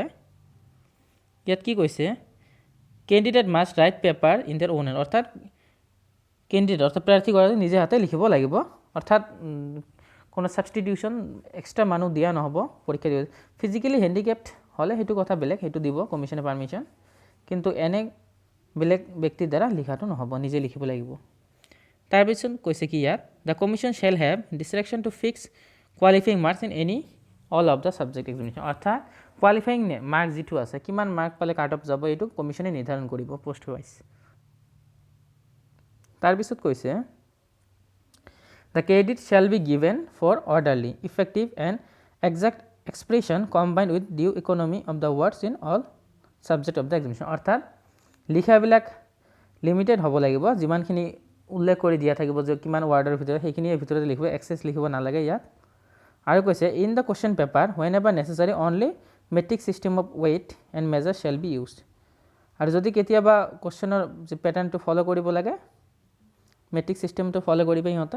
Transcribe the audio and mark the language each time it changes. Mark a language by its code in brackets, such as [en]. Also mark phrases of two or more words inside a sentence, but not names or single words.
[as] ইয়াত কি কৈছে, [en] candidate must write paper in their own hand, [as] অৰ্থাৎ কেণ্ডিডেট অৰ্থাৎ প্ৰাৰ্থীগৰাকী নিজে হাতে লিখিব লাগিব, অৰ্থাৎ কোনো ছাবষ্টিটিউশ্যন এক্সট্ৰা মানুহ দিয়া নহ'ব পৰীক্ষা দিব। [en] physically handicapped [as] হ'লে সেইটো কথা বেলেগ, সেইটো দিব কমিশ্যনে পাৰ্মিশ্যন, কিন্তু এনে বেলেগ ব্যক্তিৰ দ্বাৰা লিখাটো নহ'ব, নিজে লিখিব লাগিব। তাৰপিছত কৈছে কি ইয়াত, [en] the commission shall have discretion to fix qualifying marks in any all of the subject examination, [as] অৰ্থাৎ কোৱালিফাইং মাৰ্ক যিটো আছে, কিমান মাৰ্ক পালে [en] cut off [as] যাব, এইটো কমিশ্যনে নিৰ্ধাৰণ কৰিব [en] post wise. [as] তাৰপিছত কৈছে [en] the credit shall be given for orderly, effective and exact expression combined with due economy of the words in all subject of the examination, [as] অৰ্থাৎ লিখাবিলাক লিমিটেড হ'ব লাগিব, যিমানখিনি উল্লেখ কৰি দিয়া থাকিব যে কিমান ৱাৰ্ডৰ ভিতৰত, সেইখিনিৰ ভিতৰতে লিখিব, এক্সেছ লিখিব নালাগে ইয়াত। আৰু কৈছে [en] in the question paper whenever necessary only metric system of weight and measure shall be used, [as] আৰু যদি কেতিয়াবা কুৱেশ্যনৰ যি পেটাৰ্ণটো ফ'ল' কৰিব লাগে, মেট্ৰিক ছিষ্টেমটো ফ'ল' কৰিব সিহঁতে।